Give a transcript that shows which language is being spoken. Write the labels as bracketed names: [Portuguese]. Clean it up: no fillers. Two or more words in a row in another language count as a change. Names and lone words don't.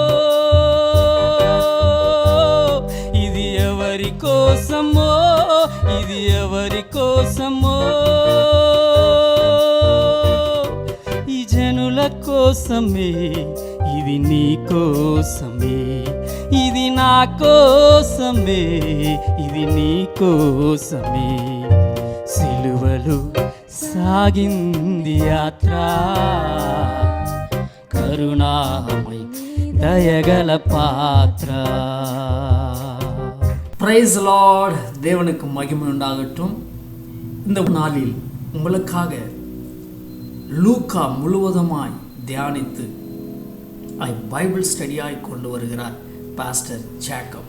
[Telugu] ఇది ఎవరి కోసమో ఇది ఎవరి కోసమో, ఈ జనుల కోసమే, ఇది నీ కోసమే, ఇది నా కోసమే, ఇది నీ కోసమే. సిలువలో సాగింది యాత్ర, కరుణామయ దయగల పాత్ర. [English] Praise Lord. [Tamil] தேவனுக்கு மகிமை உண்டாகட்டும். இந்த நாளில் உங்களுக்காக லூக்கா முழுவதுமாய் தியானித்து [English] Bible study [Tamil] கொண்டு வருகிறார் பாஸ்டர் ஜேக்கப்.